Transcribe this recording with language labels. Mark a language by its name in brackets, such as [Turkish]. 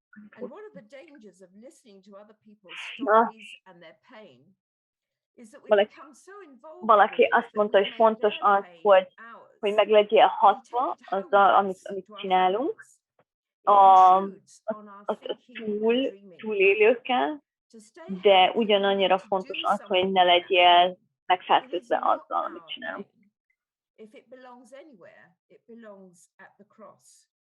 [English] And one of the dangers of listening to other people's stories and their pain is that we become so involved. [Hungarian] Valaki azt mondta, hogy fontos az, hogy meg legyél hatva azzal, amit csinálunk, a túlélőkkel, de ugyanannyira fontos az, hogy ne legyél megfertőzve azzal, amit csinálunk. [English] If it belongs anywhere, it belongs at the cross.